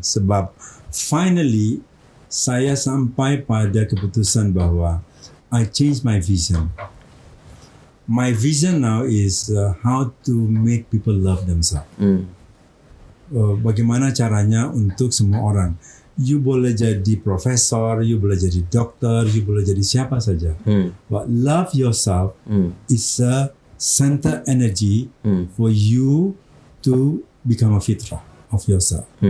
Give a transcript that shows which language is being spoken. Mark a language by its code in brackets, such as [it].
[ms] Sebab finally saya sampai pada keputusan bahwa [en] I change my vision. My vision now is how to make people love themselves. [ms] Bagaimana caranya untuk semua orang. You boleh jadi profesor, you boleh jadi dokter, you boleh jadi siapa saja. [en] But love yourself is a center energy for you to become a fitrah of yourself.